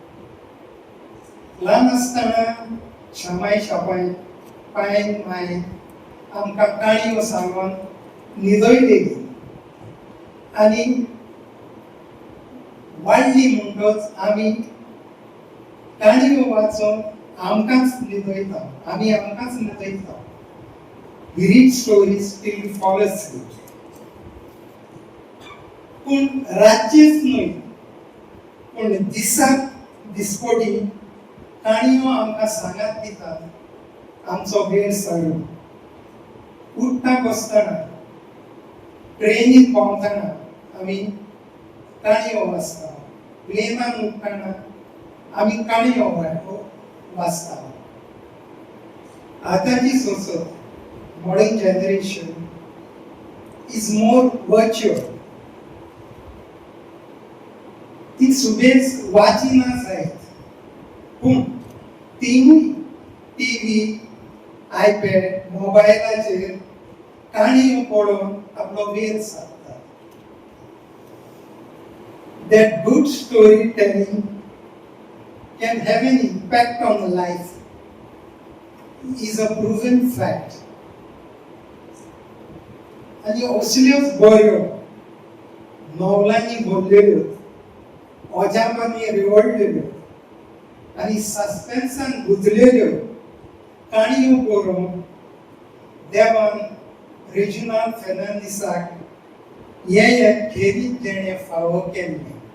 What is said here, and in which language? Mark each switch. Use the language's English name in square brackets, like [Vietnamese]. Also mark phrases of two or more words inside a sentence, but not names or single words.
[Konkani] ल्हान आसतना शामाय शापाय पायन माय आमकां काणयो सांगून न्हिदयलेली आनी वाडली म्हणटच आमी काणयो वाचून आमकांच न्हिदयता, आमी आमकांच न्हिदयता. [English] We read stories till we fall asleep. [Konkani] पूण रातचेच न्हय, पूण दिसाक दिसपटी काणयो आमकां सांगात दितात आमचो वेळ सरून. उठता बसतना, ट्रेनीन पावतना आमी काणयो वाचता, प्लेनान उठतना आमी काणयो वाचता. आतांची सोसत [English] modern generation is more virtual. [Konkani] ती सुबेज वाचिना जायत, पूण तीय टीव्ही, आयपॅड, मोबायलाचेर काणयो पळोवन आपलो वेळ सारतात. [English] That good storytelling can have an impact on life is a proven fact. [Konkani] आनी असल्योच बऱ्यो नवलांनी भरलेल्यो, अजापांनी रेवडलेल्यो आनी सस्पेन्सान गुंतलेल्यो काणयो बरोवन देवान रेजिनाल्ड फेर्नांडीसाक हे खेरीत देणें फावो केल्लें.